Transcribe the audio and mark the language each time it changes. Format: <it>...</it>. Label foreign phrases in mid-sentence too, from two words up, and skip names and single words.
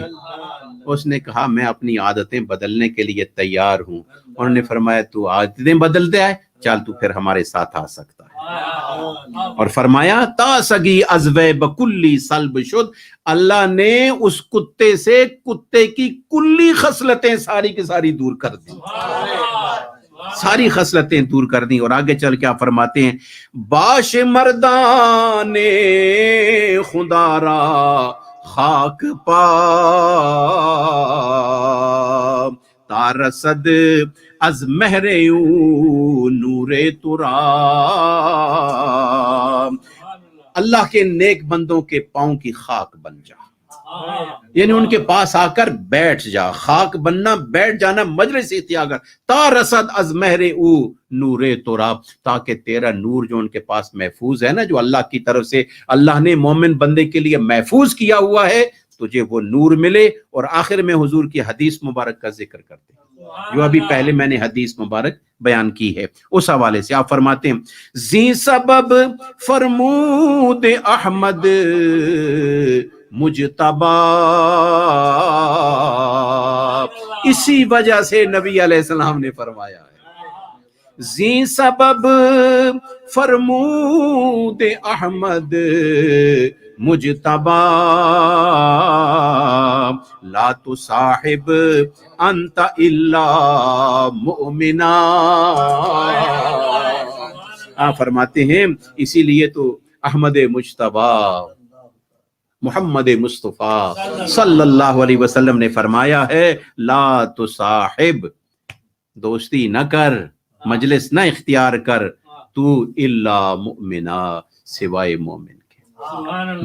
<ur>اس نے کہا میں اپنی عادتیں بدلنے کے لیے تیار ہوں. انہوں نے فرمایا تو عادتیں بدلتے آئے، چل تو پھر ہمارے ساتھ آ سکتا ہے. اور فرمایا</ur> <fa>تا سگی ازوے بکلی سلب شد،</fa> <ur>اللہ نے اس کتے سے کتے کی کلی خصلتیں ساری کی ساری دور کر دی، ساری خصلتیں دور کر دی. اور آگے چل کیا فرماتے ہیں</ur> <fa>باش مردان خدا را خاک پا تارسد از مہر نور ترا.</fa> <ur>اللہ کے نیک بندوں کے پاؤں کی خاک بن جا، یعنی ان کے پاس آ کر بیٹھ جا. خاک بننا، بیٹھ جانا، مجلس اختیار کر.</ur> <fa>تا رسد از مہر او نور ترا،</fa> <ur>تاکہ تیرا نور جو ان کے پاس محفوظ ہے نا، جو اللہ کی طرف سے اللہ نے مومن بندے کے لیے محفوظ کیا ہوا ہے، تجھے وہ نور ملے. اور آخر میں حضور کی حدیث مبارک کا ذکر کرتے ہیں جو ابھی پہلے میں نے حدیث مبارک بیان کی ہے. اس حوالے سے آپ فرماتے ہیں</ur> <fa>زی سبب فرمود احمد مجتبی،</fa> <ur>اسی وجہ سے نبی علیہ السلام نے فرمایا ہے</ur> <fa>زی سبب فرمود احمد مجتبی</fa> <ar>لا تصاحب انت الا مؤمنا.</ar> <ur>آپ فرماتے ہیں اسی لیے تو احمد مجتبی محمد مصطفیٰ صلی اللہ علیہ وسلم نے فرمایا ہے</ur> <ar>لا تصاحب،</ar> <ur>دوستی نہ کر، مجلس نہ اختیار کر، تو</ur> <ar>الا مؤمنا،</ar> <ur>سوائے مومن کے.</ur>